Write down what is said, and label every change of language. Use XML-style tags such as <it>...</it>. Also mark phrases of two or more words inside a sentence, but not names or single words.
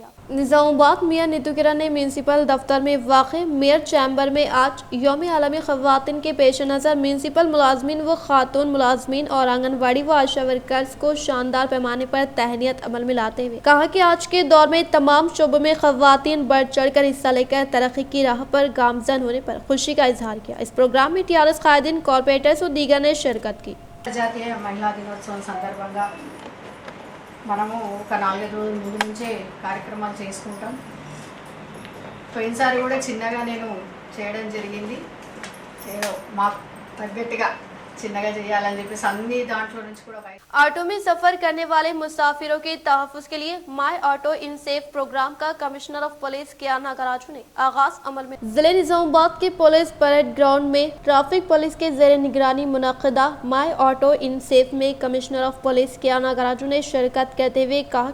<ur>نظام آباد میئر نیتو کرن نے میونسپل دفتر میں واقع میئر چیمبر میں آج یوم عالمی خواتین کے پیش نظر میونسپل ملازمین و خاتون ملازمین اور آنگن واڑی و آشا ورکرز کو شاندار پیمانے پر تہنیت عمل میں لاتے ہوئے کہا کہ آج کے دور میں تمام شعبوں میں خواتین بڑھ چڑھ کر حصہ لے کر ترقی کی راہ پر گامزن ہونے پر خوشی کا اظہار کیا۔ اس پروگرام میں TRS قائدین، کارپوریٹرز و دیگر نے شرکت کی۔</ur> <te>జాతీయ మహిళా దినోత్సవం సందర్భంగా మనము ఒక 4 రోజుల ముందు నుంచే కార్యక్రమాలు చేసుకుంటాం। పోయినసారి కూడా చిన్నగా నేను చేయడం జరిగింది, ఏదో మాకు తగ్గట్టుగా చిన్నగా చేయాలని చెప్పేసి అన్ని దాంట్లో నుంచి కూడా</te> <ur>آٹو میں سفر کرنے والے مسافروں کے تحفظ کے لیے مائی آٹو ان سیف پروگرام کا</ur> <en>commissioner of police</en> <ur>کیانا گراجو نے آغاز عمل میں۔ ضلع نظام آباد کے</ur> <en>police parade ground</en> <ur>میں</ur> <en>traffic police</en> <ur>کے زیر نگرانی منعقدہ مائی آٹو ان سیف میں</ur> <en>commissioner of police</en> <ur>کیانا گراجو نے شرکت کرتے ہوئے کہا</ur>